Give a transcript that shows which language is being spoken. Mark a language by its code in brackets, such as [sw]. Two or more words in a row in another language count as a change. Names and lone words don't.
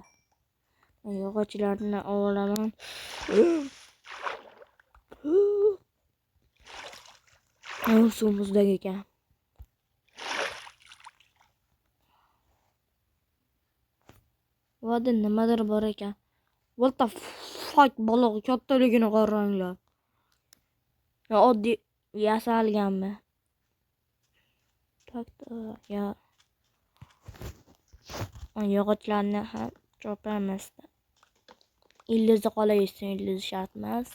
[uz] Yog'ochlarni olaman. Suv muzdek ekan. Voda nimadir bor ekan. [en] What the fuck, [uz] baliq kattaligini qaranglar. Oddiy yasalganmi? Ya. Yog'ochlarni ham chopamiz. Ildizi qolaversin, ildizi shart emas.